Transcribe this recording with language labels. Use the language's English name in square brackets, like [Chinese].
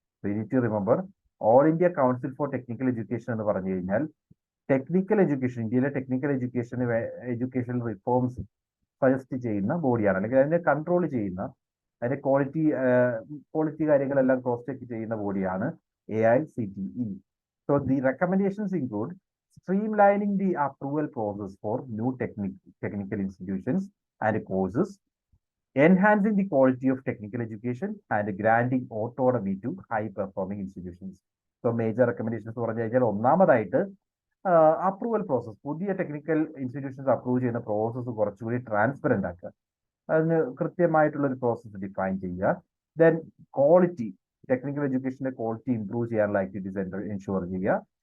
[English] We need to remember, [Malayalam] All India Council for Technical Education എന്ന് പറഞ്ഞു കഴിഞ്ഞാൽ technical education, ഇന്ത്യയിലെ ടെക്നിക്കൽ എഡ്യൂക്കേഷൻ റിഫോംസ് സജസ്റ്റ് ചെയ്യുന്ന ബോഡിയാണ്, അല്ലെങ്കിൽ അതിനെ കൺട്രോൾ ചെയ്യുന്ന, അതിന്റെ ക്വാളിറ്റി കാര്യങ്ങളെല്ലാം ക്രോസ് ചെക്ക് ചെയ്യുന്ന ബോഡിയാണ് AICTE. [English] So the recommendations include streamlining the approval process for new technical institutions and courses, enhancing the quality of technical education and granting autonomy to high performing institutions. [Malayalam] So major recommendations പറഞ്ഞു കഴിഞ്ഞാൽ ഒന്നാമതായിട്ട് approval process, പുതിയ technical institutions approve ചെയ്യുന്ന process കുറച്ചുകൂടി transparent ആക്കുക, അതിന് കൃത്യമായിട്ടുള്ള ഒരു പ്രോസസ്സ് ഡിഫൈൻ ചെയ്യുക. Then quality, technical എഡ്യൂക്കേഷന്റെ quality improve ചെയ്യാനുള്ള ആക്ടിവിറ്റീസ് എൻഷുർ ചെയ്യുക.